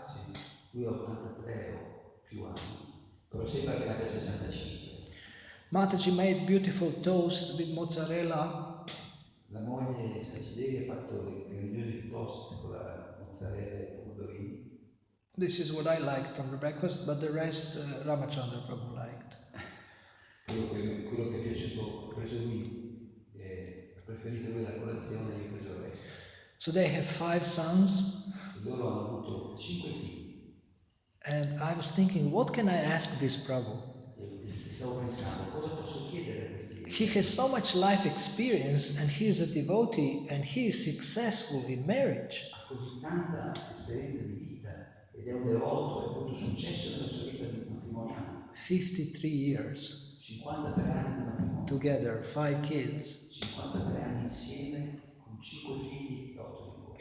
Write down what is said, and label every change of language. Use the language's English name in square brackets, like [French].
[Italian] Sì, lui ha 83 o più anni, però sembra che ne abbia 65. [English] Mataji made beautiful toast with mozzarella. [Italian] La moglie Saccideri ha fatto dei meravigliosi toast con la mozzarella e i pomodorini. [English] This is what I liked from the breakfast, but the rest Ramachandra Prabhu liked. [Italian] Quello che è piaciuto, ho preso lui, ha preferito lui la colazione e io ho preso il resto. [English] So they have 5 sons, [Italian] E loro hanno avuto 5 figli. [English] and I was thinking, what can I ask this Prabhu? [Italian] E stavo pensando, cosa posso chiedere a questi? [English] He has so much life experience and he is a devotee and he is successful in marriage. [Italian] Ha così tanta esperienza di vita ed è un devoto e ha avuto successo nella sua vita matrimoniale. [English] 53 years [Italian] 53 anni di matrimonio. [English] together, 5 kids. [Italian] 53 anni insieme con 5 figli e 8 nipoti.